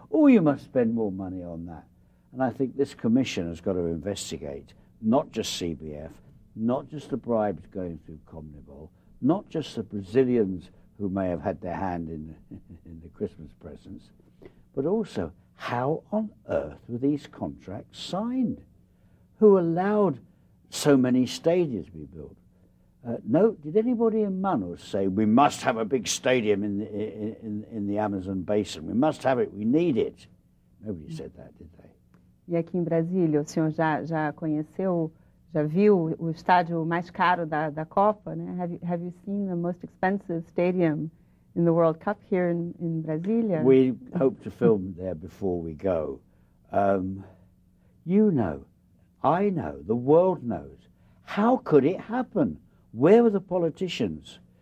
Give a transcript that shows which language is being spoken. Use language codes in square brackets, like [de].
[en] Oh, you must spend more money on that. And I think this commission has got to investigate not just CBF, not just the bribes going through CONMEBOL, not just the Brazilians who may have had their hand in the Christmas presents, but also how on earth were these contracts signed? who allowed so many stadiums to be built? No, did anybody in Manaus say we must have a big stadium in the Amazon basin? We must have it, we need it. Nobody said that, did they? [pt] E aqui em Brasília, o senhor já conheceu, já viu o estádio mais caro da Copa, né? [en] Have you seen the most expensive stadium in the World Cup here in Brasília? We hope to film there before we go. You know, I know, the world knows. How could it happen? Where were the politicians?